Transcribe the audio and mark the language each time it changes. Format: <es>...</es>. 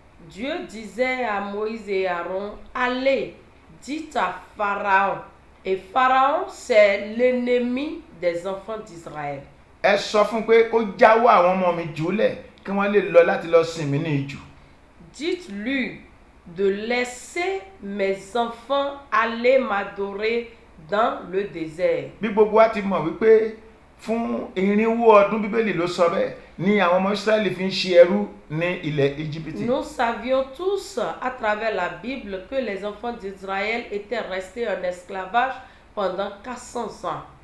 <fr>Dieu disait à Moïse et Aaron, allez, dites à Pharaon. Et Pharaon, c'est l'ennemi des enfants d'Israël.</fr> <yo>Ẹ sọ fún pé kó jáwọ́ àwọn ọmọ mi jùlẹ̀ kí wọ́n lè lọ láti lọ sìn mí ní ijù.</yo> <fr>Dites-lui de laisser mes enfants aller m'adorer dans le désert.</fr> <yo>Bí gbogbo wa ti mọ̀ wípé fún irinwó ọdún Bíbélì ló sọ bẹ́ẹ̀ ni àwọn ọmọ Ísírẹ́lì fi ń ṣe ẹrú ní ilẹ̀ Íjíbítì.</yo> <fr>Nous savions tous à travers la Bible que les enfants d'Israël étaient restés en esclavage pendant 400 ans.</fr>